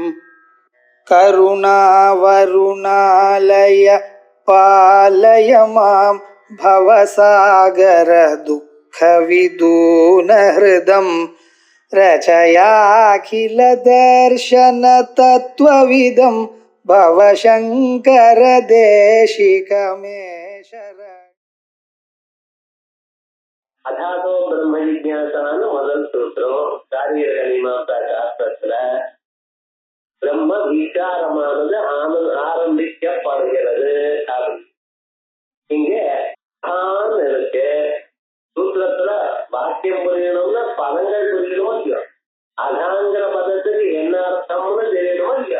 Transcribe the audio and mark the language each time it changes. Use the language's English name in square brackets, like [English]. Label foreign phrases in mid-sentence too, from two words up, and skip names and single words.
[Sanskrit] करुणावरुणालय पालय मां भवसागर दुःखविदूनहृदं रचयाखिलदर्शनतत्त्वविदं भवशङ्कर देशिकमे शरणम्. अथातो ब्रह्म जिज्ञासा [Tamil] முதல் சூத்திரம் காரியக மீமாம்சா சாஸ்திரத்துல பிரம்ம விசாரமானது ஆரம்பிக்கப்படுகிறது. இங்க இருக்கு சூத்திரத்துல வாக்கியம் புரியணும்னா பதங்கள் புரியணுமோ இல்லையோ, அதாங்கிற பதத்துக்கு என்ன அர்த்தம்னு தெரியணுமோ இல்லையோ.